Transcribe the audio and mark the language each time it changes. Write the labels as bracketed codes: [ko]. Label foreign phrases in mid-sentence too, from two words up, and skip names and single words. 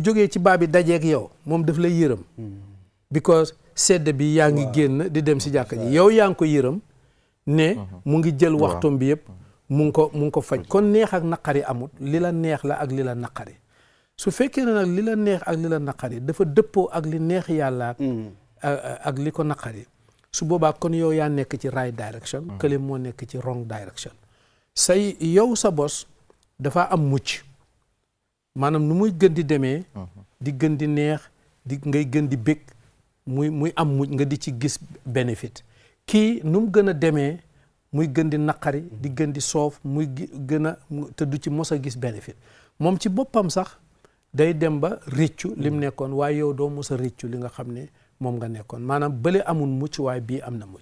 [wo] jógee ci baa bi dajeeg yow moom daf lay yërëm because sedd bi yaa ngi génn di dem si jàkka ji yow yaa ngi ko yërëm ne mu ngi jël waxtum bi yëpp mu ngi ko faj kon neex ak naqari amut li la neex la ak li la naqari su fekkee ne nag li la neex ak li la naqari dafa dëppoo ak li neex yàlla ak li ko naqari su boobaa kon yow yaa nekk ci [en] right direction [wo] kële moo nekk ci [en] wrong direction [wo] say yow sa bos dafa am mucc maanaam nu muy gën di demee di gën di neex ngay gën di bég muy am mucc nga di ci gis bénéfice kii nu mu gën a demee muy gën di naqari di gën di soof muy gën a te du ci mos a gis bénéfice moom ci boppam sax day dem ba réccu lim nekkoon waaye yow doo mos a réccu li nga xam ne moom nga nekkoon maanaam bële amul mucc waaye bii am na mucc.